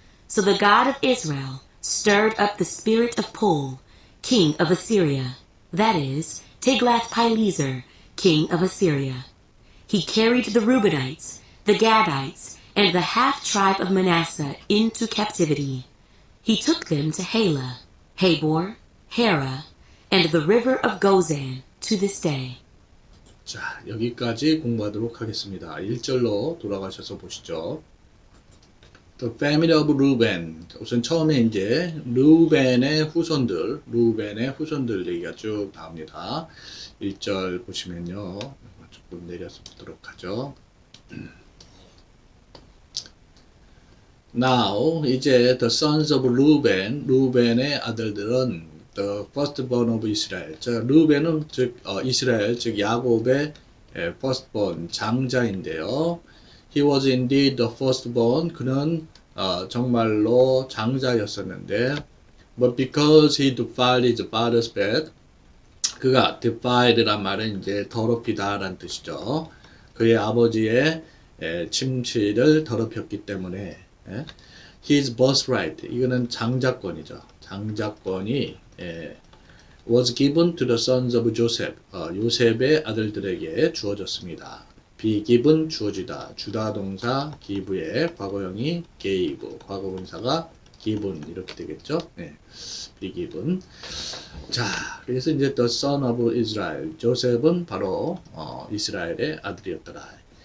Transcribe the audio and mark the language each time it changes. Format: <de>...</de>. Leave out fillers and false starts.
<en>So the God of Israel stirred up the spirit of Pul, king of Assyria, that is, Tiglath-Pileser, king of Assyria. He carried the Reubenites, the Gadites, and the half-tribe of Manasseh into captivity. He took them to Halah, Habor, Hara, and the river of Gozan to this day.</en> <ko>자, 여기까지 공부하도록 하겠습니다. 1절로 돌아가셔서 보시죠.</ko> <en>The family of Reuben.</en> <ko>우선 처음에 이제 루벤의 후손들 얘기가 쭉 나옵니다. 1절 보시면요. 조금 내려서 보도록 하죠.</ko> <en>Now,</en> <ko>이제</ko> <en>the sons of</en> <ko>루벤의 아들들은</ko> <en>the firstborn of Israel.</en> <ko>자, 루벤은 즉 이스라엘, 즉 야곱의 firstborn 장자인데요.</ko> <en>He was indeed the firstborn.</en> <ko>그는 정말로 장자였었는데,</ko> <en>but because he defiled his father's bed,</en> <ko>그가 defiled란 말은 이제 더럽히다라는 뜻이죠. 그의 아버지의 침실을 더럽혔기 때문에</ko> <en>his birthright,</en> <ko>이거는 장자권이죠.</ko> <en>장자권이 was given to the sons of Joseph,</en> <ko>요셉의 아들들에게 주어졌습니다. be given, 주어지다, 주다 동사 give의 과거형이 gave, 과거분사가 given 이렇게 되겠죠.</ko> <en>be given.</en> <ko>자, 그래서 이제</ko> <en>the son of Israel,</en> <ko>조셉은 바로 이스라엘의 아들이었더라.</ko>